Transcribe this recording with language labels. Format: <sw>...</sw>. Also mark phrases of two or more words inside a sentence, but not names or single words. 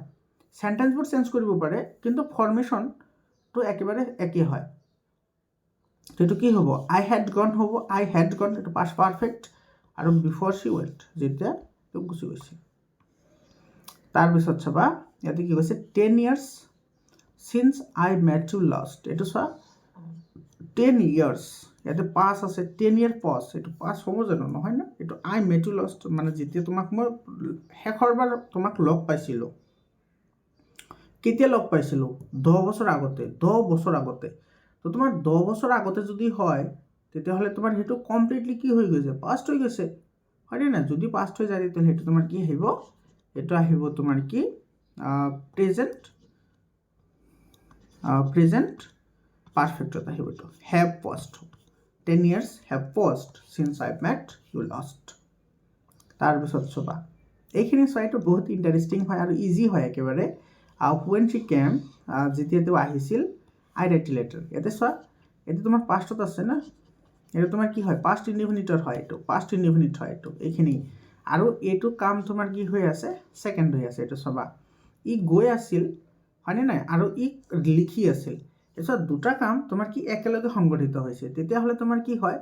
<en>sentenceবোৰ change</en> <as>কৰিব পাৰে, কিন্তু ফৰ্মেশ্যনটো একেবাৰে একেই হয়। এইটো কি হ'ব?</as> <en>I had gone</en> <as>হ'ব,</as> <en>I had gone,</en> <as>এইটো</as> <en>past perfect.</en> <as>আৰু</as> <en>before she went,</en> <as>যেতিয়া তেওঁ গুচি গৈছিল। তাৰপিছত চাবা ইয়াতে কি কৈছে,</as> <en>10 years since I met you last,</en> <as>এইটো চোৱা</as> <en>10 years,</en> <as>ইয়াতে পাছ আছে,</as> <en>10 year পাছ,</en> <as>এইটো পাছ হ'ব জানো? নহয় না, এইটো</as> <en>I met you last,</en> <as>মানে যেতিয়া তোমাক মই শেষৰবাৰ তোমাক লগ পাইছিলোঁ। কেতিয়া লগ পাইছিলোঁ? 10 বছৰ আগতে, 10 বছৰ আগতে। তো তোমাৰ 10 বছৰ আগতে যদি হয়, তেতিয়াহ'লে তোমাৰ সেইটো কমপ্লিটলি কি হৈ গৈছে? পাষ্ট হৈ গৈছে, হয়নে নাই? যদি পাষ্ট হৈ যায় তেতিয়াহ'লে সেইটো তোমাৰ কি আহিব? এইটো আহিব তোমাৰ কি?</as> <en>present perfectত</en> <as>আহিব এইটো,</as> <en>have past. 10 years have passed since I met you last.</en> <as>তাৰপিছত চবা এইখিনি চোৱা, এইটো বহুত ইণ্টাৰেষ্টিং হয় আৰু ইজি হয় একেবাৰে।</as> <en>when she came,</en> <as>যেতিয়া তেওঁ আহিছিল,</as> <en>I write a letter,</en> <as>ইয়াতে চোৱা এইটো তোমাৰ পাষ্টত আছে না, এইটো তোমাৰ কি হয়?</as> <en>past indefiniteৰ</en> <as>হয়, এইটো</as> <en>past indefinite</en> <as>হয় এইটো, এইখিনি। আৰু এইটো কাম তোমাৰ কি হৈ আছে? ছেকেণ্ড হৈ আছে। এইটো চাবা, ই গৈ আছিল, হয়নে নাই? আৰু ই লিখি আছিল। তাৰপিছত দুটা কাম তোমাৰ কি একেলগে সংগঠিত হৈছে, তেতিয়াহ'লে তোমাৰ কি হয়?</as>